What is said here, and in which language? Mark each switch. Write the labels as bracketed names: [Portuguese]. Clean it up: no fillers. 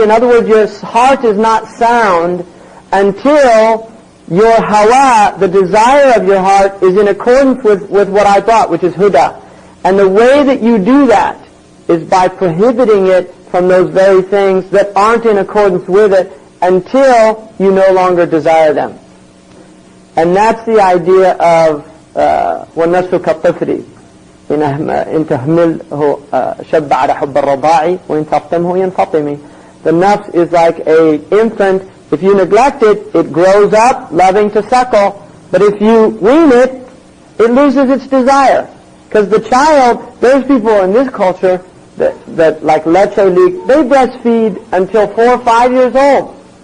[English] In other words, your heart is not sound until your hawa, the desire of your heart, is in accordance with what I brought, which is huda. And the way that you do that is by prohibiting it from those very things that aren't in accordance with it until you no longer desire them. And that's the idea of [Arabic] وَالنَّفْسُ كَالطِّفْلِ إن تهمله شب على حب الرضاع وإن تفطمه ينفطم. [English] The nafs is like a infant. If you neglect it, it grows up loving to suckle. But if you wean it, it loses its desire. Because the child, there's people in this culture that like leche leak, they breastfeed until 4 or 5 years old.